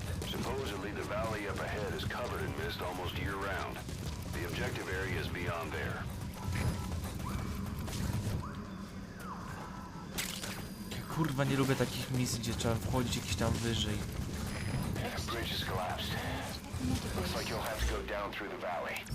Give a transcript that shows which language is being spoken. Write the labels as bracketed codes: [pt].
[en] Supposedly the valley up ahead is covered in mist almost year-round. The objective area is beyond there. [pl] Ja kurwa nie lubię takich misji, gdzie trzeba wchodzić jakiś tam wyżej. [en] Bridge is collapsed. Looks like you'll have to go down through the valley.